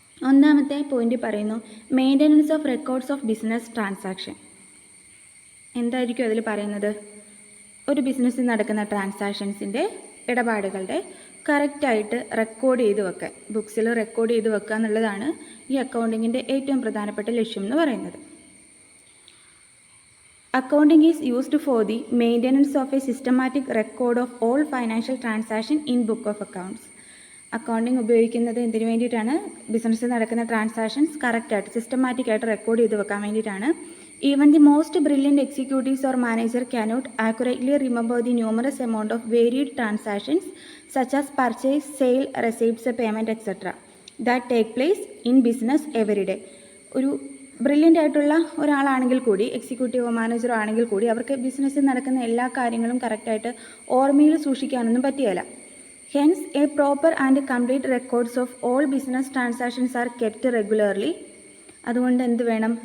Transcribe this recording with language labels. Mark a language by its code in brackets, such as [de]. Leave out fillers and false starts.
[ml] ഒന്നാമത്തെ പോയിന്റ് പറയുന്നു maintenance of records of business transaction. എന്തായിരിക്കും അതിൽ പറയുന്നത്? ഒരു ബിസിനസ്സിൽ നടക്കുന്ന ട്രാൻസാക്ഷൻസിൻ്റെ, ഇടപാടുകളുടെ കറക്റ്റായിട്ട് റെക്കോർഡ് ചെയ്ത് വെക്കാൻ, ബുക്സിൽ റെക്കോർഡ് ചെയ്ത് വെക്കുക എന്നുള്ളതാണ് ഈ അക്കൗണ്ടിങ്ങിൻ്റെ ഏറ്റവും പ്രധാനപ്പെട്ട ലക്ഷ്യം എന്ന് പറയുന്നത്. [en] Accounting is used for the maintenance of a systematic record of all financial transactions in book of accounts. [ml] Accounting ഉപയോഗിക്കുന്നത് എന്തിനു വേണ്ടിയിട്ടാണ്? ബിസിനസ്സിൽ നടക്കുന്ന ട്രാൻസാക്ഷൻസ് കറക്റ്റായിട്ട് സിസ്റ്റമാറ്റിക്കായിട്ട് റെക്കോർഡ് ചെയ്ത് വെക്കാൻ വേണ്ടിയിട്ടാണ്. [en] Even the most brilliant executives or manager cannot accurately remember the numerous amount of varied transactions such as purchase, sale, receipts, payment, etc. that take place in business every day. [ml] ഒരു brilliant ആയിട്ടുള്ള ഒരാളാണെങ്കിൽ കൂടി, എക്സിക്യൂട്ടീവോ മാനേജറോ ആണെങ്കിൽ കൂടി, അവർക്ക് ബിസിനസ്സിൽ നടക്കുന്ന എല്ലാ കാര്യങ്ങളും കറക്റ്റായിട്ട് ഓർമ്മയിൽ സൂക്ഷിക്കാനൊന്നും പറ്റുകയില്ല. [en] Hence a proper and complete records of all business transactions are kept regularly. [ml] അതുകൊണ്ട് എന്ത് വേണം?